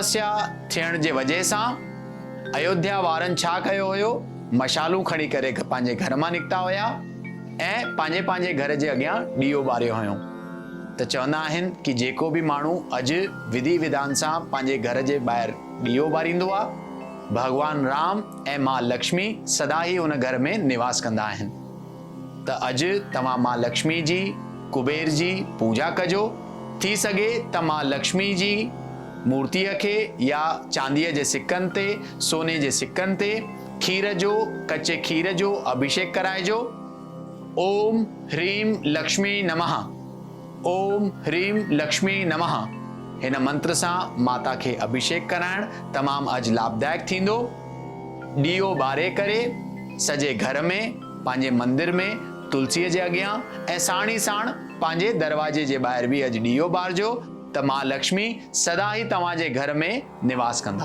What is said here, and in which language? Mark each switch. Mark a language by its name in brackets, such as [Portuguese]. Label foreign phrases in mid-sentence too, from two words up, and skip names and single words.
[Sindhi] अमावस्या थियण जे वजह सां अयोध्या वारनि छा कयो हुयो, मशालूं खणी करे पंहिंजे घर मां निकिता हुया ऐं पंहिंजे पंहिंजे घर जे अॻियां ॾीओ ॿारियो हुयो। त चवंदा आहिनि कि जेको बि माण्हू अॼु विधि विधान सां पंहिंजे घर जे ॿाहिरि ॾीओ ॿारींदो आहे, भगवान राम ऐं मां लक्ष्मी सदा ई उन घर में निवास कंदा आहिनि। त अॼु तव्हां मां लक्ष्मी जी, कुबेर जी पूजा कजो। थी सघे त मां लक्ष्मी जी मूर्तिअ खे या चांदीअ जे सिक्कनि ते, सोने जे सिक्कनि ते खीर जो, कचे खीर जो अभिषेक कराइजो। [Sanskrit] ओम ह्रीम लक्ष्मी नमः, ओम ह्रीम लक्ष्मी नमः। [Sindhi] हिन मंत्र सां माता खे अभिषेक कराइण तमामु अॼु लाभदायक थींदो। ॾीओ ॿारे करे सॼे घर में, पंहिंजे मंदिर में, तुलसीअ जे अॻियां ऐं साण ई साण पंहिंजे दरवाजे जे ॿाहिरि बि अॼु ॾीओ ॿारजो त मां लक्ष्मी सदा ई तव्हांजे घर में निवास कंदा।